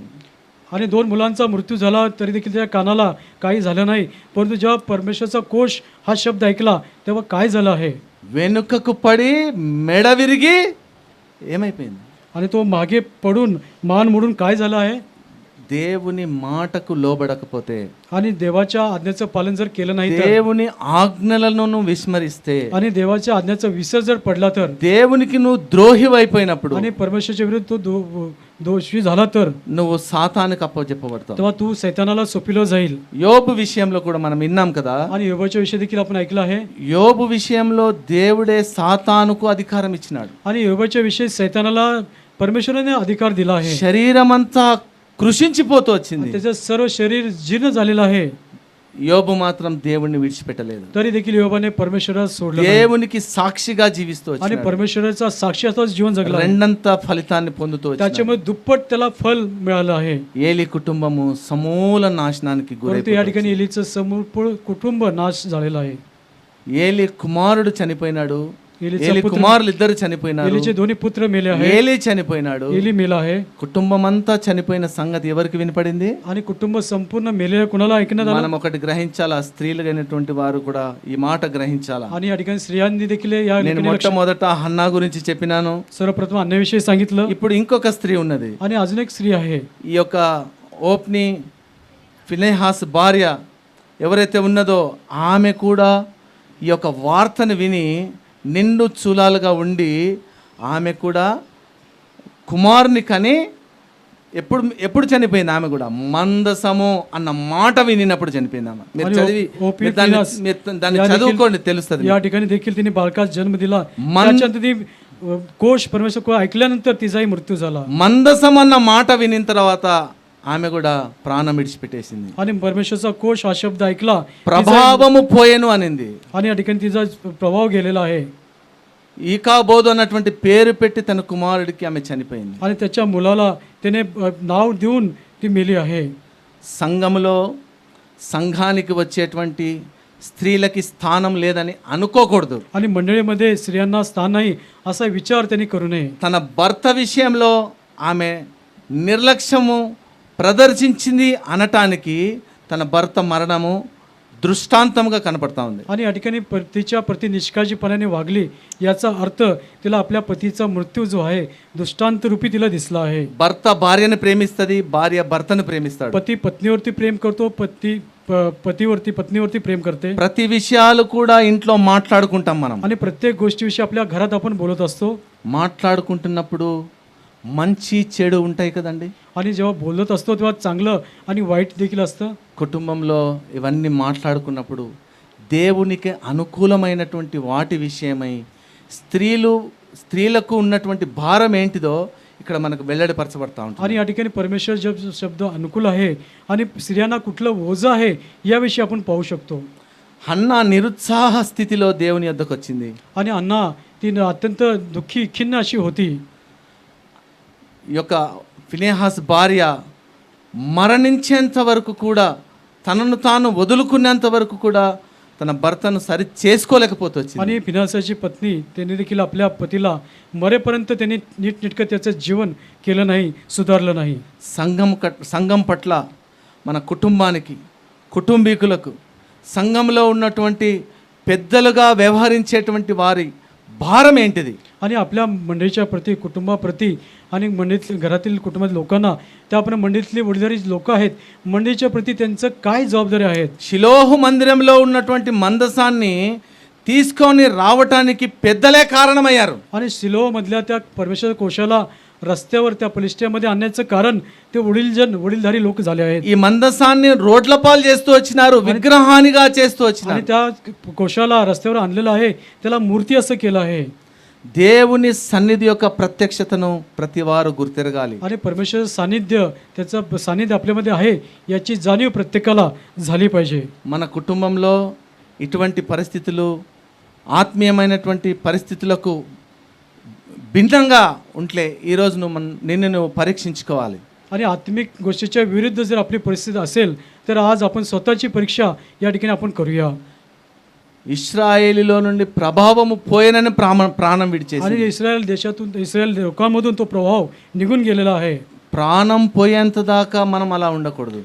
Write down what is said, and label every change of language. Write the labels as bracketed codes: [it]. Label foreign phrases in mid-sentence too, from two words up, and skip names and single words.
[mr] आणि 2 मुलांचा मृत्यू झाला तरी देखील त्या कानाला काही झालं नाही. परंतु जेव्हा परमेश्वरचा कोश हा शब्द ऐकला तेव्हा काय झालं आहे? [te] వెనుకకు పడి మెడ విరిగి ఏమైపోయింది? [mr] आणि तो मागे पडून मान मोडून काय झालं आहे? [te] దేవుని మాటకు లోబడకపోతే, [mr] आणि देवाच्या आज्ञेचं पालन जर केलं नाही तर, [te] దేవుని ఆజ్ఞలను విస్మరిస్తే, [mr] आणि देवाच्या आज्ञेचा विसर जर पडला तर, [te] దేవునికి నువ్వు ద్రోహి అయిపోయినప్పుడు, [mr] आणि परमेश्वराच्या विरुद्ध तो दोषी झाला तर, [te] నువ్వు సాతానుకు అప్పచెప్పబడతావు. [mr] तेव्हा तू सैतानाला सोपिलो जाईल. [te] యోబు విషయంలో కూడా మనం విన్నాం కదా. [mr] आणि योबाच्या विषयी देखील आपण ऐकलं आहे. [te] యోబు విషయంలో దేవుడే సాతానుకు అధికారం ఇచ్చినాడు. [mr] आणि योबाच्या विषयी सैतानाला परमेश्वराने अधिकार दिला आहे. [te] శరీరమంతా కృషించిపోతూ వచ్చింది. [mr] त्याचं सर्व शरीर जीर्ण झालेलं आहे. [te] యోబు మాత్రం దేవుణ్ణి విడిచిపెట్టలేదు. [mr] तरी देखील योबाने परमेश्वराला सोडलं नाही. [te] దేవునికి సాక్షిగా జీవిస్తూ [mr] आणि [te] వచ్చినాడు. [mr] परमेश्वराचा साक्षातच जीवन जगला. [te] రెండంత ఫలితాన్ని పొందుతూ వచ్చినాడు. [mr] त्याच्यामुळे दुप्पट त्याला फल मिळालं आहे. [te] ఏలి కుటుంబము సమూల నాశనానికి [mr] परंतु या [te] గురైపోయింది. [mr] ठिकाणी एलीचं संपूर्ण कुटुंब नाश झालेलं आहे. [te] ఏలి కుమారుడు చనిపోయినాడు. [mr] एलीचा [te] ఏలి [mr] पुत्र- [te] కుమారులు ఇద్దరు చనిపోయినారు. [mr] एलीचे दोन्ही पुत्र मेले आहे. [te] ఏలి చనిపోయినాడు. [mr] एली मेला आहे. [te] కుటుంబం అంతా చనిపోయిన సంగతి ఎవరికి వినపడింది? [mr] आणि कुटुंब संपूर्ण मेलेल्या कुणाला ऐकण्यात आलं? [te] మనం ఒకటి గ్రహించాలా, స్త్రీలుగైనటువంటి వారు కూడా ఈ మాట గ్రహించాలా. [mr] आणि या ठिकाणी स्त्रियांनी देखील या [te] నేను [mr] ठिकाणी [te] మొట్టమొదట హన్నా గురించి చెప్పినాను. [mr] सर्वप्रथम अन्याविषयी सांगितलं. [te] ఇప్పుడు ఇంకొక స్త్రీ ఉన్నది. [mr] आणि अजून एक स्त्री आहे. [te] ఈ యొక్క ఓప్ని ఫినెహాస్ భార్య ఎవరైతే ఉన్నదో ఆమె కూడా ఈ యొక్క వార్తను విని నిండు చూలాలుగా ఉండి ఆమె కూడా కుమారుని కని ఎప్పుడు చనిపోయింది ఆమె కూడా? మందసము అన్న మాట వినినప్పుడు చనిపోయింది ఆమె. మీరు [mr] आणि [te] చదివి OP మీరు దాన్ని [mr] फिनास [te] దాన్ని [mr] या देखील- [te] చదువుకోండి, తెలుస్తుంది. [mr] या ठिकाणी देखील तिने बालकास जन्म दिला. मन- त्याच्यानंतर ती कोश परमेश्वर को ऐकल्यानंतर तिचाही मृत्यू झाला [te] మందసం అన్న మాట వినిన తర్వాత ఆమె కూడా ప్రాణం విడిచిపెట్టేసింది. [mr] आणि परमेश्वरचा कोश हा शब्द ऐकला [te] ప్రభావము పోయెను అనింది. [mr] आणि या ठिकाणी तिचा प्रभाव गेलेला आहे [te] ఈకాబోధు అన్నటువంటి పేరు పెట్టి తన కుమారుడికి ఆమె చనిపోయింది. [mr] आणि त्याच्या मुलाला त्याने नाव देऊन ती मेली आहे. [te] సంఘములో సంఘానికి వచ్చేటువంటి స్త్రీలకి స్థానం లేదని అనుకోకూడదు. [mr] आणि मंडळीमध्ये स्त्रियांना स्थान नाही असा विचार त्यांनी करू नये. [te] తన భర్త విషయంలో ఆమె నిర్లక్ష్యము ప్రదర్శించింది అనటానికి తన భర్త మరణము దృష్టాంతంగా కనపడతా ఉంది. [mr] आणि या ठिकाणी तिच्या प्रति निष्काळजीपणाने वागली याचा अर्थ तिला आपल्या पतीचा मृत्यू जो आहे दृष्टांत रूपी तिला दिसला आहे. [te] భర్త భార్యను ప్రేమిస్తుంది, భార్య భర్తను ప్రేమిస్తాడు. [mr] पती पत्नीवरती प्रेम करतो, पतीवरती पत्नीवरती प्रेम करते [te] ప్రతి విషయాలు కూడా ఇంట్లో మాట్లాడుకుంటాం మనం. [mr] आणि प्रत्येक गोष्टीविषयी आपल्या घरात आपण बोलत असतो [te] మాట్లాడుకుంటున్నప్పుడు మంచి చెడు ఉంటాయి కదండి. [mr] आणि जेव्हा बोलत असतो तेव्हा चांगलं आणि वाईट देखील असतं. [te] కుటుంబంలో ఇవన్నీ మాట్లాడుకున్నప్పుడు దేవునికి అనుకూలమైనటువంటి వాటి విషయమై స్త్రీలకు ఉన్నటువంటి భారం ఏంటిదో ఇక్కడ మనకు వెల్లడిపరచబడతా ఉంటుంది. [mr] आणि या ठिकाणी परमेश्वर शब्द अनुकूल आहे आणि स्त्रियांना कुठलं ओझं आहे याविषयी आपण पाहू शकतो. [te] హన్నా నిరుత్సాహ స్థితిలో దేవుని యొద్దకు వచ్చింది. [mr] आणि अण्णा ती अत्यंत दुःखी खिन्न अशी होती. [te] ఈ యొక్క ఫినెహాస్ భార్య మరణించేంత వరకు కూడా, తనను తాను వదులుకునేంత వరకు కూడా తన భర్తను సరి చేసుకోలేకపోతూ వచ్చింది. [mr] आणि फिनासाची पत्नी त्यांनी देखील आपल्या पतीला मरेपर्यंत त्यांनी नीटनेटकं त्याचं जीवन केलं नाही, सुधारलं नाही. [te] సంఘం పట్ల, మన కుటుంబానికి, కుటుంబీకులకు, సంఘంలో ఉన్నటువంటి పెద్దలుగా వ్యవహరించేటువంటి వారి భారం ఏంటిది? [mr] आणि आपल्या मंडळीच्या प्रती, कुटुंबाप्रती आणि मंडळीत घरातील कुटुंबातील लोकांना, त्या आपण मंडळीतले वडीलधारी लोक आहेत, मंडळीच्या प्रती त्यांचं काय जबाबदारी आहेत. [te] షిలోహు మందిరంలో ఉన్నటువంటి మందసాన్ని తీసుకొని రావటానికి పెద్దలే కారణమయ్యారు. [mr] आणि शिलोमधल्या त्या परमेश्वर कोशाला रस्त्यावर त्या पलिष्ट्यामध्ये आणण्याचं कारण ते वडीलधारी लोक झाले आहेत. [te] ఈ మందసాన్ని రోడ్ల పాలు చేస్తూ వచ్చినారు, విగ్రహానిగా చేస్తూ [mr] आणि [te] వచ్చినారు. [mr] त्या कोशाला रस्त्यावर आणलेलं आहे, त्याला मूर्ती असं केलं आहे. [te] దేవుని సన్నిధి యొక్క ప్రత్యక్షతను ప్రతి వారు గుర్తిరగాలి. [mr] आणि परमेश्वर सानिध्य, त्याचं सानिध्य आपल्यामध्ये आहे याची जाणीव प्रत्येकाला झाली पाहिजे. [te] మన కుటుంబంలో ఇటువంటి పరిస్థితులు, ఆత్మీయమైనటువంటి పరిస్థితులకు భిన్నంగా ఉంటే ఈరోజు నిన్ను పరీక్షించుకోవాలి. [mr] आणि आत्मिक गोष्टीच्या विरुद्ध जर आपली परिस्थिती असेल तर आज आपण स्वतःची परीक्षा या ठिकाणी आपण करूया. [te] ఇశ్రాయేలులో నుండి ప్రభావము పోయినని ప్రాణం విడిచేసి, [mr] आणि इस्रायल देशातून, इस्रायल लोकांमधून तो प्रभाव निघून गेलेला आहे. [te] ప్రాణం పోయేంత దాకా మనం అలా ఉండకూడదు.